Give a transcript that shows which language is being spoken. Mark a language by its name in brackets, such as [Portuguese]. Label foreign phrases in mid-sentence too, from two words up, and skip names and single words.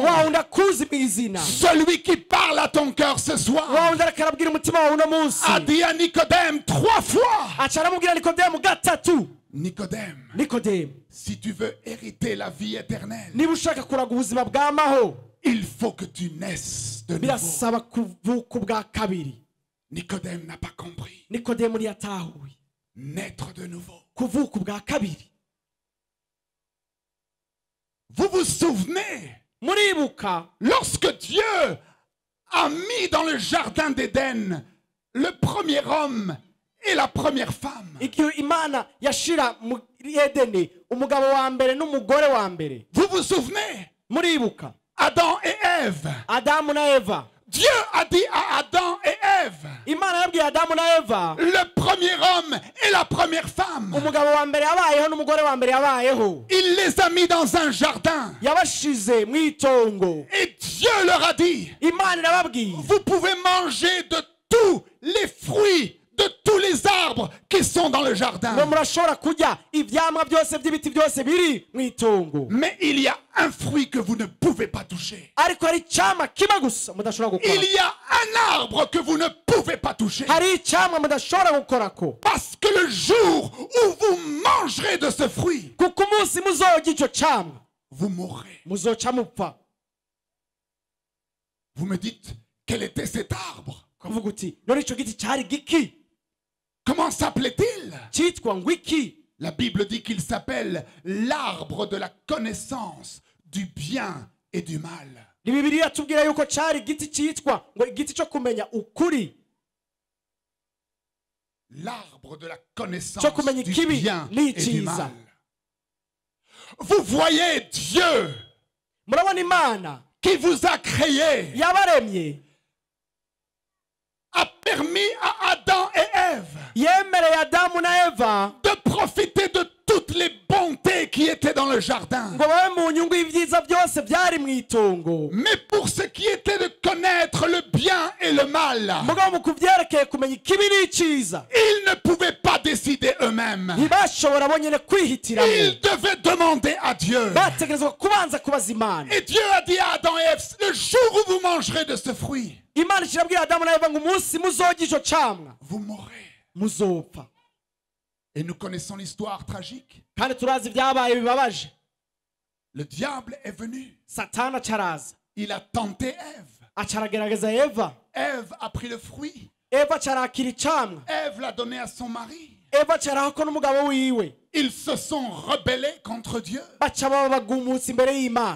[Rundi] wa wundi akuzi mu izina, [French] celui qui parle à ton cœur ce soir, [Rundi] wa wundi arakarabwira umutima wawe uno munsi, [French] a dit à Nicodème 3 fois, [Rundi] aca aramubwira nikodemu gatatu: [French] Nicodème, [Rundi] nikodemu, [French] si tu veux hériter la vie éternelle, [Rundi] niba ushaka kuraga ubuzima bw'amaho, [French] il faut que tu naisses de nouveau. [Rundi] birasaba kuvuka ubwa kabiri. [French] Nicodème n'a pas compris. [Rundi] nikodemu ntiyatahuye [French] Naître de nouveau. [Rundi] kuvuka ubwa kabiri. [French] Vous vous souvenez, [Rundi] muribuka [French] lorsque Dieu a mis dans le jardin d'Éden le premier homme et la première femme. [Rundi] igihe Imana yashira mu Edeni umugabo wa mbere n'umugore wa mbere, [French] Vous vous souvenez, [Rundi] muribuka [French] Adam et Ève. [Rundi] Adamu na Eva. [French] Dieu a dit à Adam et Ève, [Rundi] Imana yabwiye Adamu na Eva, [French] le premier homme et la première femme, [Rundi] umugabo wa mbere yabayeho n'umugore wa mbere yabayeho, [French] il les a mis dans un jardin. [Rundi] yabashize mu itongo. [French] Et Dieu leur a dit, [Rundi] Imana irababwiye, [French] vous pouvez manger de tous les fruits de tous les arbres qui sont dans le [Rundi] ngo [French] jardin. [Rundi] murashobora kurya ivyamwa byose by'ibiti byose biri mu itongo, [French] Mais il y a un fruit que vous ne pouvez pas toucher. [Rundi] ariko hari icamwa kimwe gusa mudashobora gukora. [French] Il y a un arbre que vous ne pouvez pas toucher. [Rundi] hari icamwa mudashobora gukorako, [French] Parce que le jour où vous mangerez de ce fruit, [Rundi] kuko umunsi muzorya ico camwa [French] vous mourrez. [Rundi] muzoca mupfa. [French] Vous me dites, quel était cet arbre? [Rundi] kuvuga uti none ico giti cari giki, [French] Comment s'appelait-il? [Rundi] citwa ngo iki? [French] La Bible dit qu'il s'appelle l'arbre de la connaissance du bien et du mal. [Rundi] ni Bibiliya yatubwira yuko cari igiti citwa ngo igiti co kumenya ukuri, [French] L'arbre de la connaissance [Rundi] co kumenya [French] du [Rundi] ikibi [French] bien et du [Rundi] n'iciza. [French] mal. Vous voyez Dieu [Rundi] murabona Imana [French] qui vous a créé, [Rundi] yabaremye [French] a permis à Adam et Ève [Rundi] yemereye Adamu na Eva [French] de profiter de toutes les bontés qui étaient dans le jardin. [Rundi] ngo babe mu nyungu y'ivyiza byose vyari mu itongo, [French] Mais pour ce qui était de connaître le bien et le mal, [Rundi] mugabo mu kuvyerekeye kumenya ikibi n'iciza [French] ils ne pouvaient pas décider eux-mêmes. [Rundi] ntibashobora bonyene kwihitiramo, [French] Ils devaient demander à Dieu. [Rundi] bategerezwa kubanza kubaza Imana. [French] Et Dieu a dit à Adam et Ève, le jour où vous mangerez de ce fruit, [Rundi] Imana kirabwira Adamu na Eva ngo umunsi muzorya ico camwa [French] vous mourrez. [Rundi] muzopfa. [French] Et nous connaissons l'histoire tragique. [Rundi] kandi turazi ibyabaye bibabaje. [French] Le diable est venu. [Rundi] Satani acaraza [French] Il a tenté Ève. [Rundi] acaragerageza Eva, [French] Ève a pris le fruit. [Rundi] Eva acarakira icamwa, [French] Ève l'a donné à son mari. [Rundi] Eva acarahako n'umugabo wiwe, [French] Ils se sont rebellés contre Dieu. [Rundi] baca baba bagumutse imbere y'Imana,